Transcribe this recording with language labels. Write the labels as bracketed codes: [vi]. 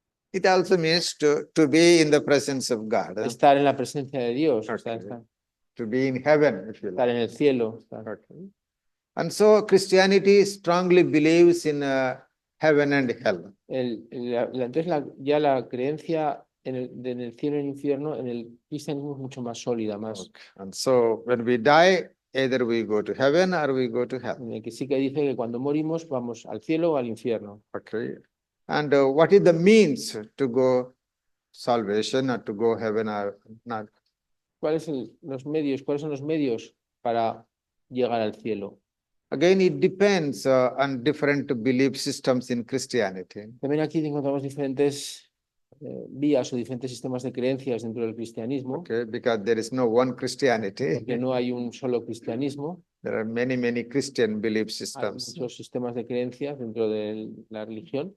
[en] It also means to be in the presence of God. [es] Estar en la presencia de Dios. [en] Okay. To be in heaven, if you like. [es] Estar en el cielo. [en] Okay. And so Christianity strongly believes in heaven and hell. [es] Entonces ya la creencia en el cielo y el infierno en el cristianismo es mucho más sólida, más. [en] Okay. And so when we die, either we go to heaven or we go to hell. [es] En el que sí que dice que cuando morimos vamos al cielo o al infierno. [en] Okay. And what is the means to go salvation or to go heaven or not? [es] ¿Cuáles son los medios para llegar al cielo? [en] Again, it depends on different belief systems in Christianity. [es] También aquí encontramos diferentes vías o diferentes sistemas de creencias dentro del cristianismo. [en] Okay, because there is no one Christianity. [es] Porque no hay un solo cristianismo. [en] There are many Christian belief [es] Hay [en] systems. [es] muchos sistemas de creencias dentro de la religión.